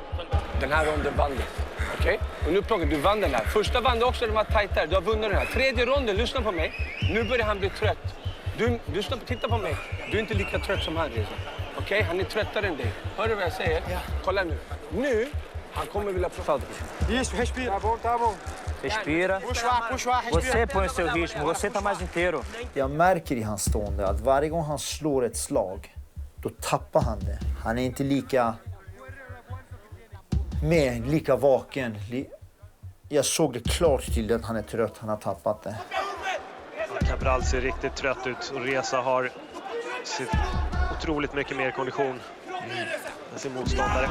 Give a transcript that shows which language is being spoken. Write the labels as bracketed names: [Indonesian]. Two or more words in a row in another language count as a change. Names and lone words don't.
[Swedish] Den här ronden vann du. Okej? Och nu plockar du vann den här. Första vann du också, den var tajtare. Du har vunnit den här. 3:e ronden, lyssna på mig. Nu börjar han bli trött. Titta på mig. Du är inte lika trött som han, Reza. Okej? Han är tröttare än dig. Hör du vad jag säger? Ja. Kolla nu. Nu, han kommer vilja prata. [Portuguese] Respira. Respira. Você põe seu ritmo, você tá mais inteiro. [Swedish] Jag märker i hans stående att varje gång han slår ett slag, då tappar han det. Han är inte lika lika vaken. Jag såg det klart till att han är trött, han har tappat det. Cabral ser riktigt trött ut och Reza har otroligt mycket mer kondition än sin motståndare.